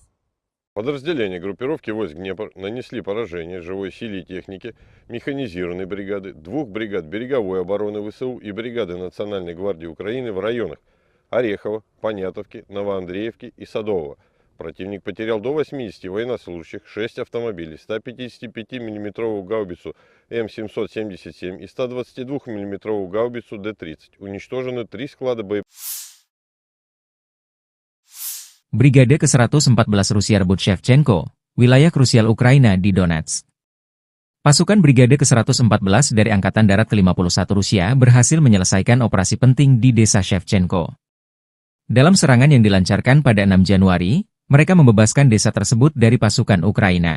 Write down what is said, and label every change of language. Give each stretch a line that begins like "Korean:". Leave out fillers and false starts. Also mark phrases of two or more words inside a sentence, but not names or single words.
Russian: Подразделения группировки войск Днепр нанесли поражение живой силе и технике механизированной бригады, 2 бригад береговой обороны ВСУ и бригады Национальной гвардии Украины в районах Орехова, Понятовки, Новоандреевки и Садового. Противник потерял до 80 военнослужащих, 6 автомобилей, 155 мм гаубицу М777 и 122 мм гаубицу Д-30. Уничтожены 3 склада боеприпасов.
Indonesian: Brigade ke-114 Rusia rebut Shevchenko, wilayah krusial Ukraina di Donetsk. Pasukan Brigade ke-114 dari Angkatan Darat ke-51 Rusia berhasil menyelesaikan operasi penting di desa Shevchenko. Dalam serangan yang dilancarkan pada 6 Januari, mereka membebaskan desa tersebut dari pasukan Ukraina.